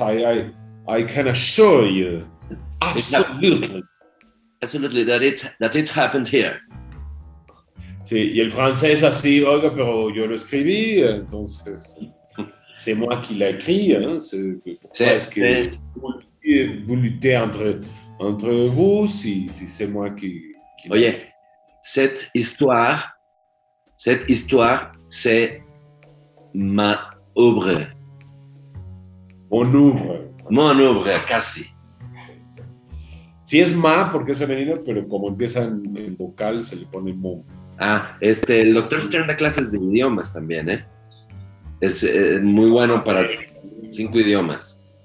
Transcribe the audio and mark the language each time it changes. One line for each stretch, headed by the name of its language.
English: I can assure you, absolutely. Absolutely, that it happened here.
Spanish: Sí, y el francés así, oiga, pero yo lo escribí, entonces,
French: c'est moi qui l'ai écrit, hein, est-ce que vous luttez entre vous, si c'est moi qui
Spanish: Oye,
French: cette histoire, c'est ma œuvre. Mon œuvre,
Spanish: casi. Sí es ma porque es femenino, pero como empieza en vocal se le pone mo. El doctor Stern da clases de idiomas también, ¿eh? Es muy bueno para 5 idiomas.